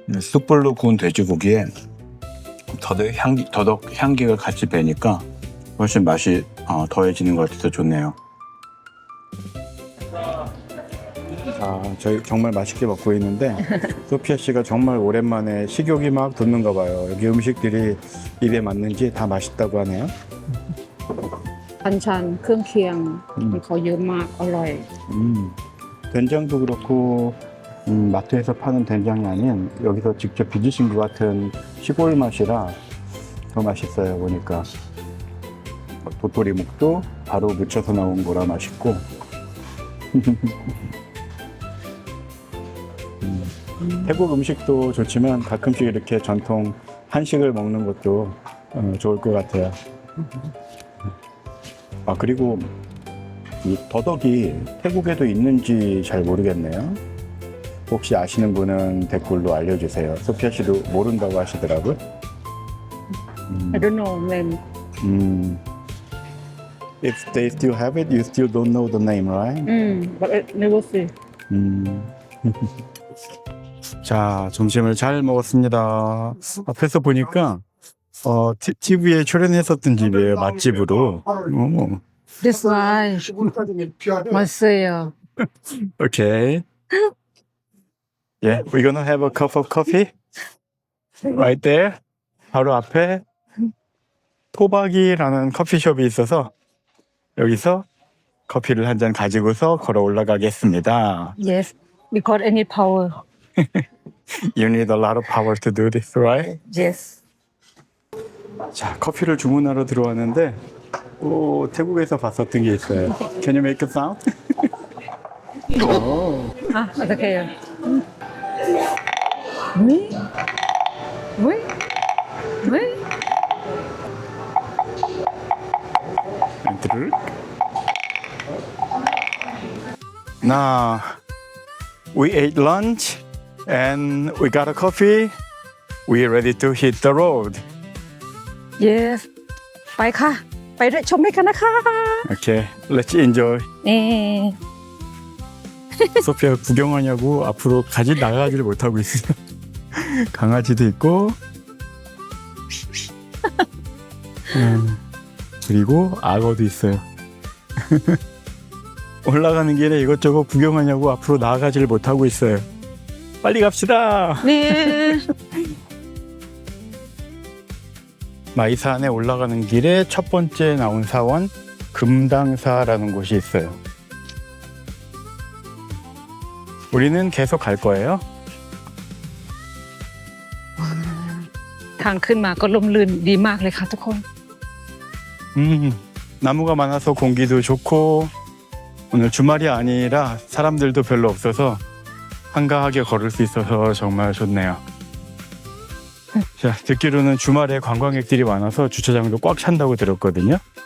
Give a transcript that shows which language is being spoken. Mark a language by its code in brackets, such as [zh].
[ko] 숯불로 구운 돼지고기에 더덕 향기가 같이 배니까 훨씬 맛이 더해지는 것 같아서 좋네요. 저희 정말 맛있게 먹고 있는데 소피아 씨가 정말 오랜만에 식욕이 막 돋는가 봐요. 여기 음식들이 입에 맞는지 다 맛있다고 하네요. [th] อัญชันเครื่องเคียงของเขาเยอะมากอร่อย 음, [ko] 된장도 그렇고 마트에서 파는 된장이 아닌 여기서 직접 빚으신 것 같은 시골 맛이라 더 맛있어요. 보니까 도토리묵도 바로 무쳐서 나온 거라 맛있고 태국 음식도 좋지만 가끔씩 이렇게 전통 한식을 먹는 것도 좋을 것 같아요. 아, 그리고 이 더덕이 태국에도 있는지 잘 모르겠네요. 혹시 아시는 분은 댓글로 알려주세요. 소피아 씨도 모른다고 하시더라고요. [en] I don't know name. If they still have it, you still don't know the name, right? But I never see. [ko] 자, 점심을 잘 먹었습니다. 앞에서 보니까 TV에 출연했었던 집이에요. 맛집으로. [en] This why [ko] 맛있어요. [en] Okay. Yeah, we're gonna have a cup of coffee right there. [ko] 바로 앞에 토박이라는 커피숍이 있어서 여기서 커피를 한 잔 가지고서 걸어 올라가겠습니다. [en] Yes, because I need power. You need a lot of power to do this, right? Yes. [ko] 자, 커피를 주문하러 들어왔는데 태국에서 봤었던 게 있어요. [en] Can you make a sound? [ko] 어떡해요? 왜? 왜? 왜? [en] Now, we ate lunch and we got a coffee. We're ready to hit the road. Yes. [th] ไปค่ะ ไปด้วยชมด้วยกันนะคะ [en] Okay, let's enjoy. [ko] 네. 소피아 구경하냐고 앞으로 나가지를 못하고 있어요. 강아지도 있고, 그리고 악어도 있어요. 올라가는 길에 이것저것 구경하냐고 앞으로 나가지를 못하고 있어요. 빨리 갑시다. 네. 마이산에 올라가는 길에 첫 번째 나온 사원 금당사라는 곳이 있어요. 우리는 계속 갈 거예요. [th] ทางขึ้นมาก็ลมลื่นดีมากเลยค่ะทุกคน [ko] 나무가 많아서 공기도 좋고 오늘 주말이 아니라 사람들도 별로 없어서 한가하게 걸을 수 있어서 정말 좋네요. 자, 듣기로는 주말에 관광객들이 많아서 주차장도 꽉 찬다고 들었거든요.